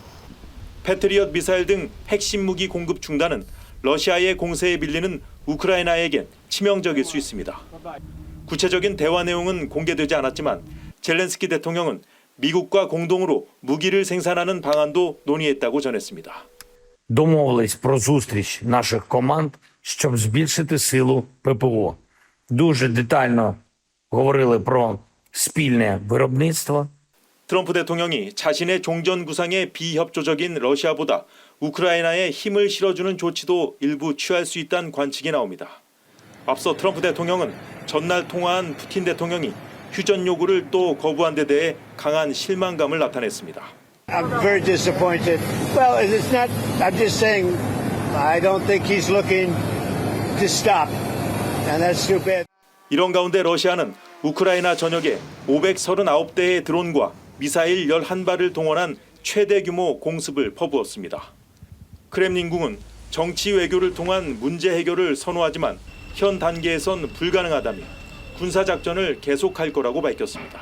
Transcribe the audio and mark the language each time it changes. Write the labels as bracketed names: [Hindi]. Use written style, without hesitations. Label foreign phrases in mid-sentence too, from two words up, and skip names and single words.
[Korean] 패트리엇 미사일 등 핵심 무기 공급 중단은 러시아의 공세에 밀리는 우크라이나에겐 치명적일 수 있습니다. 구체적인 대화 내용은 공개되지 않았지만 젤렌스키 대통령은 미국과 공동으로 무기를 생산하는 방안도 논의했다고 전했습니다. [Ukrainian] Домовились про зустріч наших команд, щоб збільшити силу ППО. Дуже детально говорили про спільне виробництво. [Korean] 트럼프 대통령이 자신의 종전 구상에 비협조적인 러시아보다 우크라이나에 힘을 실어주는 조치도 일부 취할 수 있다는 관측이 나옵니다. 앞서 트럼프 대통령은 전날 통화한 푸틴 대통령이 휴전 요구를 또 거부한 데 대해 강한 실망감을 나타냈습니다. [English] I'm very disappointed. Well, it's not, I'm just saying, I don't think he's looking to stop. And that's too bad. [Korean] 이런 가운데 러시아는 우크라이나 전역에 539대의 드론과 미사일 11발을 동원한 최대 규모 공습을 퍼부었습니다. 크렘린궁은 정치 외교를 통한 문제 해결을 선호하지만 현 단계에선 불가능하다며 군사작전을 계속할 거라고 밝혔습니다.